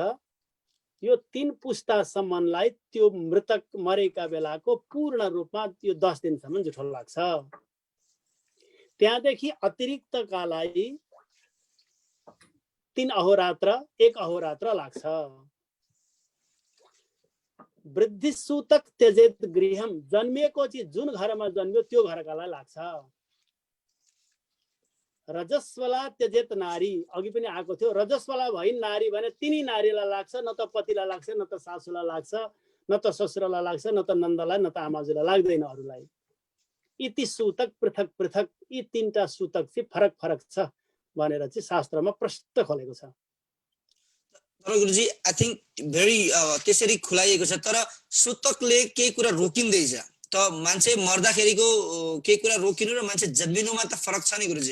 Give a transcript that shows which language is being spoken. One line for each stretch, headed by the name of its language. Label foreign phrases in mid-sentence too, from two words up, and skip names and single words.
Nepali: यो 3 पुस्तासम्मलाई त्यो मृतक मरेका बेलाको पूर्ण रूपमा यो 10 दिनसम्म जुठो लाग्छ। त्यहाँदेखि अतिरिक्तका लागि 3 अहोरात्र 1 अहोरात्र लाग्छ।
Sanskrit: वृद्धि सूतक त्यजेत गृहम,
Nepali: जन्मिएको चाहिँ जुन घरमा जन्मियो त्यो घरकालाई लाग्छ।
Sanskrit: रजस्वला त्यजेत नारी,
Nepali: अघि पनि आएको थियो, रजस्वला भई नारी भने तिनी नारीलाई लाग्छ, न त पतिलाई लाग्छ, न त सासूलाई लाग्छ, न त ससुरालाई लाग्छ, न त नन्दलाई, न त आमाजुलाई लाग्दैन अरूलाई।
Sanskrit: इति सूतक पृथक पृथक,
Nepali: यी 3टा सूतक चाहिँ फरक फरक छ भनेर चाहिँ शास्त्रमा प्रष्ट खोलेको छ। तर गुरुजी
English: I think very
Nepali: त्यसरी खुलाइएको छ। तर सूतकले केही कुरा रोकिँदैछ त, मान्छे मर्दाखेरिको केही कुरा रोकिनु र मान्छे जन्मिनुमा त फरक छ नि गुरुजी।